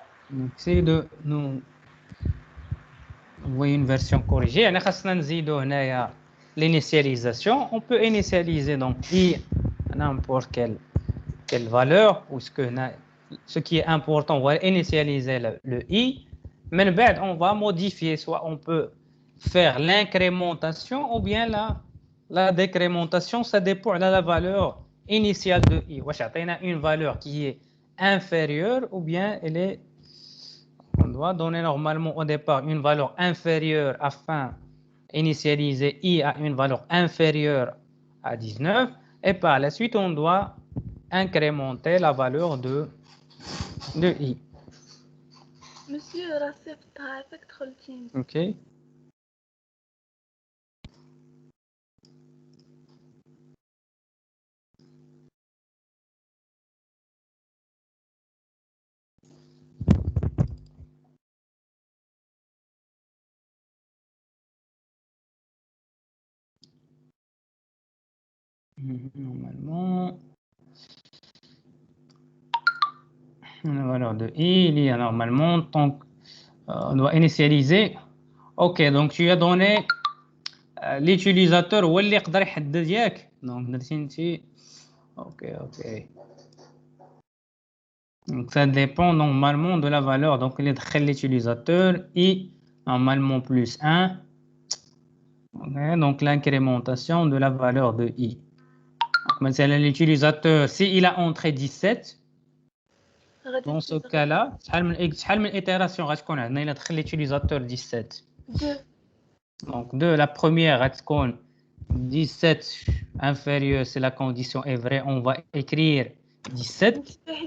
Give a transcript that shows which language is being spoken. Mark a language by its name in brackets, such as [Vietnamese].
[French] Donc c'est de nous envoyer une version corrigée. [Arabic] يعني خاصنا نزيدو هنايا l'initialisation. [French] On peut initialiser donc i n'importe quelle valeur ou ce qui est important, on va initialiser le i. Mais on va modifier, soit on peut faire l'incrémentation ou bien la décrémentation, ça dépend de la valeur initiale de i. On a une valeur qui est inférieure ou bien elle est... On doit donner normalement au départ une valeur inférieure afin d'initialiser I à une valeur inférieure à 19. Et par la suite, on doit incrémenter la valeur de I. [Arabic] Monsieur, راسي فتحتك دخلتيني. [French] OK. Normalement, la valeur de I, il y a normalement, donc, on doit initialiser. OK, donc tu as donné l'utilisateur [Arabic] هو اللي يقدر يحدد ياك. Donc درتي انت. [French] OK. Donc ça dépend normalement de la valeur. Donc il دخل l'utilisateur I normalement plus 1. Okay, donc l'incrémentation de la valeur de I. مثلا l'utilisateur si il a entré 17. Dans ce cas-là, [Arabic] شحال من itération غتكون عندنا إلا دخل l'utilisateur 17. 2. [French] Donc la première [Arabic] غتكون [French] 17 inférieur si la condition est vraie, on va écrire 17.